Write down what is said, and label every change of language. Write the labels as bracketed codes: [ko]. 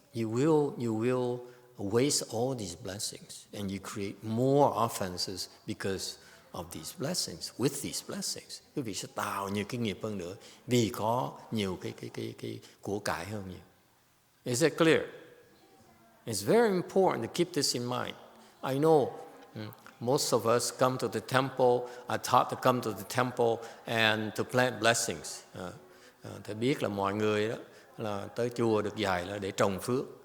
[en] You will waste all these blessings, and you create more offenses because of these blessings. With these blessings, [vi] quý vị sẽ tạo nhiều cái nghiệp hơn nữa vì có nhiều cái của cải hơn nhiều. [en] Is that clear? It's very important to keep this in mind. I know most of us come to the temple, are taught to come to the temple and to plant blessings. [vi] Thầy biết là mọi người đó là tới chùa được dạy là để trồng phước.